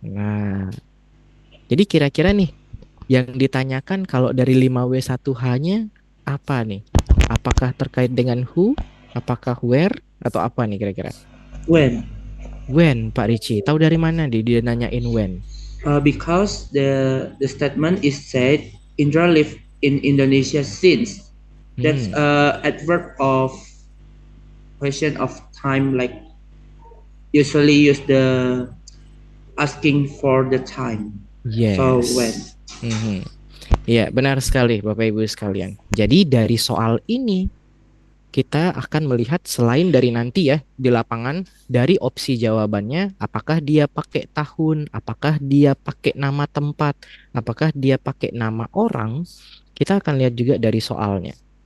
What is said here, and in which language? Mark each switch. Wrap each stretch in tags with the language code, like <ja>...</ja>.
<id>Nah, jadi kira-kira nih yang ditanyakan kalau dari 5W1H-nya apa nih? Apakah terkait dengan who, apakah where, atau apa nih kira-kira?</id> <en>When? When, Pak Ricci.</en> <id>Tahu dari mana dia nanyain when?</id> <en>Because the statement is said Indra lived in Indonesia since. That's Hmm, adverb of question of time, like usually use the asking for the time. So when? yes.</en> <id>Mhm. Iya, benar sekali Bapak Ibu sekalian. Jadi dari soal ini kita akan melihat selain dari nanti ya di lapangan dari opsi jawabannya apakah dia pakai tahun, apakah dia pakai nama tempat, apakah dia pakai nama orang, kita akan lihat juga dari soalnya.</id>